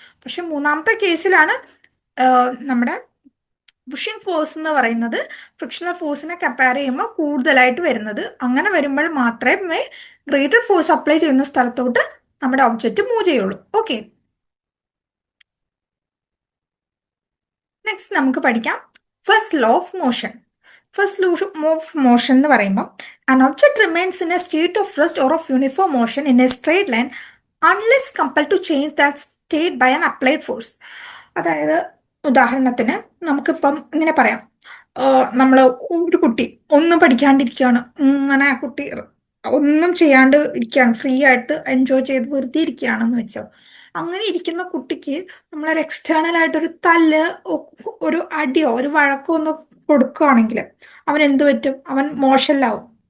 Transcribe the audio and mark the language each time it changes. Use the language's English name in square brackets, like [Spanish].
[Malayalam] പക്ഷെ മൂന്നാമത്തെ കേസിലാണ് നമ്മുടെ പുഷിംഗ് ഫോഴ്സ് എന്ന് പറയുന്നത് ഫ്രിക്ഷണൽ ഫോഴ്സിനെ കമ്പയർ ചെയ്യുമ്പോൾ കൂടുതലായിട്ട് വരുന്നത്. അങ്ങനെ വരുമ്പോൾ മാത്രമേ ഗ്രേറ്റർ ഫോഴ്സ് അപ്ലൈ ചെയ്യുന്ന സ്ഥലത്തോട്ട് നമ്മുടെ ഒബ്ജക്റ്റ് മൂവ് ചെയ്യുള്ളൂ. ഓക്കെ, നെക്സ്റ്റ് നമുക്ക് പഠിക്കാം first law of motion. First law of motion എന്ന് പറയുമ്പോൾ [English] an object remains in a state of rest or of uniform motion in a straight line unless compelled to change that state by an applied force. [Malayalam] അതായത് ഉദാഹരണത്തിന് നമുക്കിപ്പം ഇങ്ങനെ പറയാം, നമ്മൾ ഒരു കുട്ടി ഒന്നും പഠിക്കാണ്ടിരിക്കുകയാണ്, അങ്ങനെ ആ കുട്ടി ഒന്നും ചെയ്യാണ്ട് ഇരിക്കുകയാണ്, ഫ്രീ ആയിട്ട് എൻജോയ് ചെയ്ത് വെറുതെ ഇരിക്കുകയാണെന്ന് വെച്ചോ. അങ്ങനെ ഇരിക്കുന്ന കുട്ടിക്ക് നമ്മളൊരു എക്സ്റ്റേണൽ ആയിട്ടൊരു തല്ല്, ഒരു അടിയോ ഒരു വഴക്കോ ഒന്ന് കൊടുക്കുകയാണെങ്കിൽ അവൻ എന്ത് പറ്റും? അവൻ മോശമില്ലാവും.